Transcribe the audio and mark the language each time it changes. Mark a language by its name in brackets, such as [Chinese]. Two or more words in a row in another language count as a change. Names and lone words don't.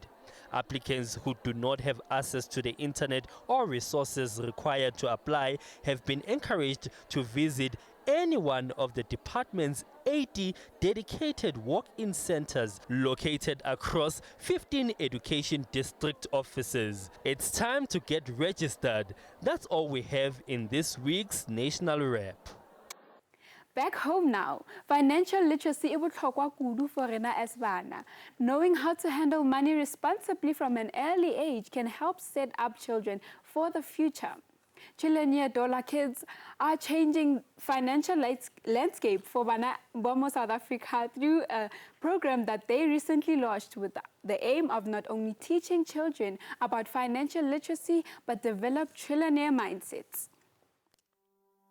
[English] Applicants who do not have access to the internet or resources required to apply have been encouraged to visit any one of the department's 80 dedicated walk-in centers located across 15 education district offices. It's time to get registered. That's all we have in this week's National Wrap. Back home now, financial literacy is [Tswana] botlhokwa kudu [English] for rena as bana. Knowing how to handle money responsibly from an early age can help set up children for the future. $1 Trillion Kids are changing financial landscape for Bomo South Africa through a program that they recently launched with the aim of not only teaching children about financial literacy but develop trillionaire mindsets.